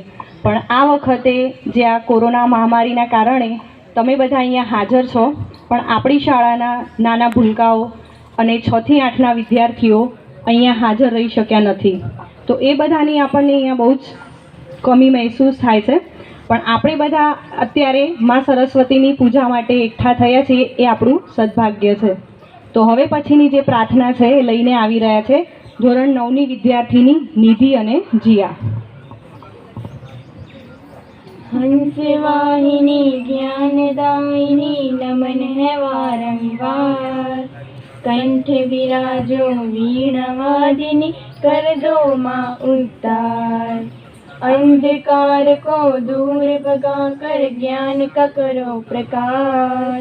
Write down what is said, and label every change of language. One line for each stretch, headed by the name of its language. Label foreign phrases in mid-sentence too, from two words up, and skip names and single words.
Gujarati: પણ આ વખતે જે આ કોરોના મહામારીના કારણે તમે બધા અહીંયા હાજર છો પણ આપણી શાળાના નાના ભૂલકાઓ અને 6 થી 8ના વિદ્યાર્થીઓ અહીંયા હાજર રહી શક્યા નથી, તો એ બધાની આપણને અહીંયા બહુ જ કમી મહેસૂસ થાય છે। પણ આપણે બધા અત્યારે માં સરસ્વતીની પૂજા માટે એકઠા થયા છીએ એ આપણું સદભાગ્ય છે। તો હવે પછીની જે પ્રાર્થના છે એ લઈને આવી રહ્યા છે ધોરણ 9ની વિદ્યાર્થીની નિધિ અને જીયા।
Hindi: हंसवाहिनी ज्ञानदायिनी नमन है वारंवार कंठ विराजो वीणवादिनी कर दो माँ उद्धार अंधकार को दूर भगा कर ज्ञान का करो प्रकाश